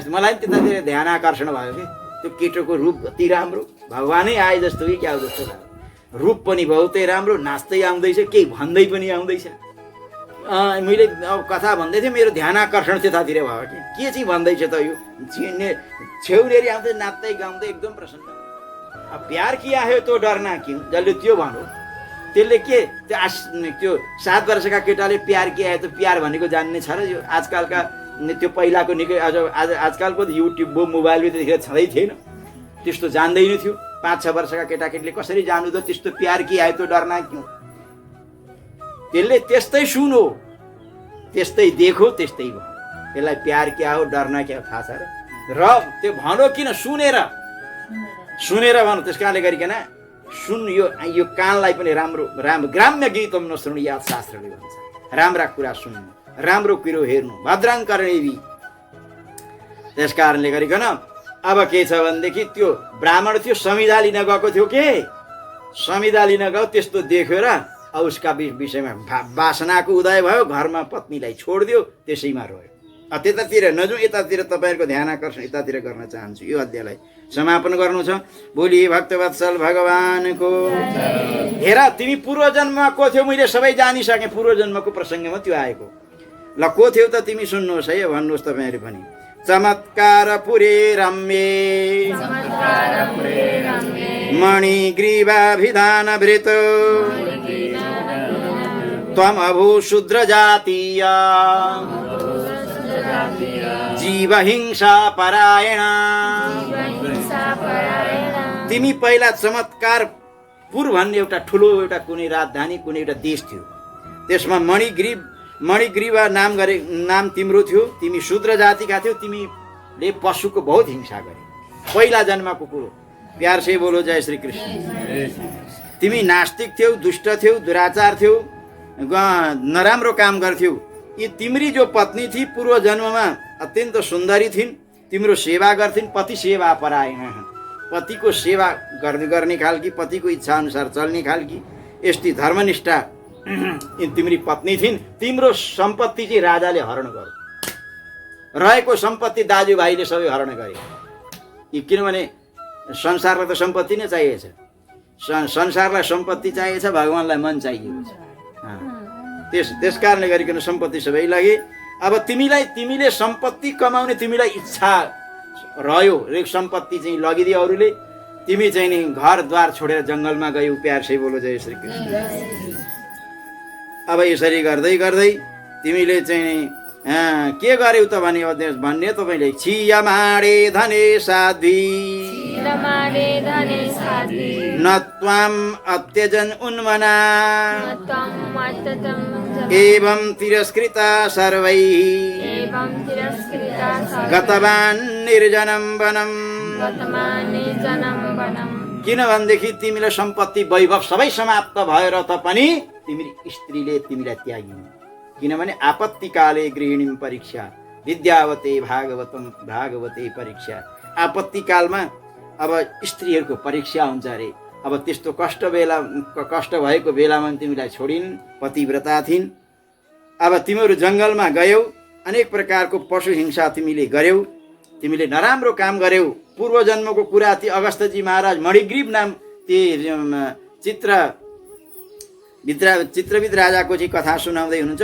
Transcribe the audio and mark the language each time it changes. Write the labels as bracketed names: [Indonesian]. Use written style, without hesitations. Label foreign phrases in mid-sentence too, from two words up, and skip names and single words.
[Nepali] मलाई पनि त्यतातिर ध्यान आकर्षण भयो कि त्यो केटोको रूप अति राम्रो, भगवानै आए जस्तो कि क्या हो जस्तो लाग्यो। रूप पनि बहुतै राम्रो, नाच्दै आउँदैछ, केही भन्दै पनि आउँदैछ। मैले अब कथा भन्दै थिएँ, मेरो ध्यान आकर्षण त्यतातिर भयो कि के चाहिँ भन्दैछ त यो। छेउनेरी आउँदै नाच्दै गाउँदै एकदम प्रसन्न। [Hindi] अब प्यार किया है तो डरना क्यों, [Nepali] जसले त्यो भन्यो त्यसले के, त्यो 7 वर्षका केटाले [Hindi] प्यार किया है तो [Nepali] प्यार भनेको जान्ने छ र? यो आजकलका त्यो पहिलाको निकै आजकलको युट्युब मोबाइलमा त्यतिखेर छँदै थिएन, त्यस्तो जान्दैन थियो। 5-6 वर्षका केटाकेटीले कसरी जानु त त्यस्तो [Hindi] प्यार किया है तो डरना क्यों। [Nepali] त्यसले त्यस्तै सुनो, त्यस्तै देखो, त्यस्तै भयो। त्यसलाई प्यार क्या हो, डरना क्या हो थाहा छ र त्यो भनो किन, सुनेर भनौँ। त्यस कारणले गरिकन यो कानलाई पनि राम्रो ग्राम्य गीतम नसुनु, याद शास्त्रले भन्छ राम्रा कुरा सुन्नु, राम्रो कुरो हेर्नु, [Sanskrit] भद्राङ कर्णेवी। [Nepali] त्यस कारणले गरिकन अब के छ भनेदेखि त्यो ब्राह्मण थियो, संविधा लिन गएको थियो के, संविधा लिन गयो। त्यस्तो देखेर उसका विषयमा वासनाको उदय भयो, घरमा पत्नीलाई छोडिदियो, त्यसैमा रह्यो। त्यतातिर नजाउँ, यतातिर तपाईँहरूको ध्यान आकर्षण यतातिर गर्न चाहन्छु। यो अध्यायलाई समापन गर्नु छ। बोली भक्तवत्सल भगवानको। हेर, तिमी पूर्वजन्ममा को थियौ मैले सबै जानिसकेँ। पूर्वजन्मको प्रसङ्गमा त्यो आएको। ल को थियौ त तिमी, सुन्नुहोस् है, भन्नुहोस् तपाईँहरू पनि। [Sanskrit] चमत्कार पुरे रम्ये मणिग्रीवाभिधानभृत त्वमभू शूद्रजातीय जीवहिंसा परायण। [Nepali] तिमी पहिला चमत्कार पुर भन्ने एउटा ठुलो एउटा कुनै राजधानी कुनै एउटा देश थियो, त्यसमा मणिग्रीवा नाम तिम्रो थियो। तिमी शूद्र जातिका थियौ, तिमीले पशुको बहुत हिंसा गरे। पहिला जन्मको कुरो। [Hindi] प्यार से बोलो जय श्री कृष्ण। [Nepali] तिमी नास्तिक थियौ, दुष्ट थियौ, दुराचार थियौ, नराम्रो काम गर्थ्यौ। यी तिम्री जो पत्नी थी पूर्व जन्ममा अत्यन्त सुन्दरी थिइन्, तिम्रो सेवा गर्थिन्। पति सेवा परायण, पतिको सेवा गर्ने खालकी, पतिको इच्छा अनुसार चल्ने खालकी यस्ती धर्मनिष्ठा तिम्री पत्नी थिइन्। तिम्रो सम्पत्ति चाहिँ राजाले हरण गर्यो। रहेको सम्पत्ति दाजुभाइले सबै हरण गरे। किनभने संसारलाई त सम्पत्ति नै चाहिएछ, संसारलाई सम्पत्ति चाहिएछ, भगवान्लाई मन चाहिएको छ। त्यस कारणले गरिकन सम्पत्ति सबै लगे। अब तिमीले सम्पत्ति कमाउने तिमीलाई इच्छा रह्यो र सम्पत्ति चाहिँ लगिदियो अरूले। तिमी चाहिँ नि घरद्वार छोडेर जङ्गलमा गयौ। [Hindi] प्यार से बोलो जय श्री कृष्ण। [Nepali] अब यसरी गर्दै गर्दै तिमीले चाहिँ के गर्यौ त भन्ने तपाईँले [Sanskrit] छियमाडे धने साध्वी न त्वाम अत्यजन उन्मना एवं तिरस्कृता सर्वैः गतवान् निर्जनं वनम्। [Nepali] किनभनेदेखि तिमीलाई सम्पत्ति वैभव सबै समाप्त भएर त पनि तिमी स्त्रीले तिमीलाई त्यागिन्। [Sanskrit] किनभने आपत्तिकाले गृहिणीं परीक्षा विद्यावते भागवते परीक्षा। [Nepali] आपत्तिकालमा अब स्त्रीहरूको परीक्षा हुन्छ अरे। अब त्यस्तो कष्ट भएको बेलामा तिमीलाई छोडिन्, पतिव्रता थिइन्। अब तिमीहरू जङ्गलमा गयौ, अनेक प्रकारको पशु हिंसा तिमीले गर्यौ, तिमीले नराम्रो काम गर्यौ। पूर्व जन्मको कुरा ती अगस्त्यजी महाराज मणिग्रीव नाम ती चित्रविद राजाको चाहिँ कथा सुनाउँदै हुनुहुन्छ।